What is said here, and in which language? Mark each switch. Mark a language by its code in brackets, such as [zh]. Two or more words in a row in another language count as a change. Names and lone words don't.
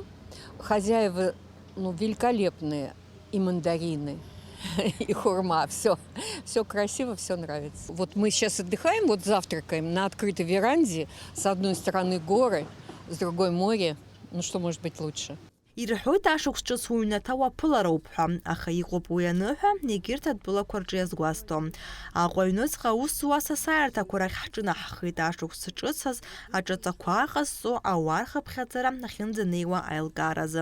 [ru] Хозяева, великолепные, и мандарины, и хурма, все красиво, все нравится. Вот мы сейчас отдыхаем, вот завтракаем на открытой веранде, с одной стороны горы, с другой море, что может быть лучше? [ab] Ирҳәоит ашықәс ҿыц уҩнаҭа уаԥылароуп ҳәа, аха иҟоуп уи аныҳәа егьырҭ адәылақәа рҿы иазгәасҭо. Аҟәа аҩныҵҟа аус зуа асасааирҭақәа рахь ҳҿынаҳхеит ашықәс ҿыцаз аҿаҵақәа ҟазҵо ауаа рхыԥхьаӡара ахьынӡанеиуа аилкааразы.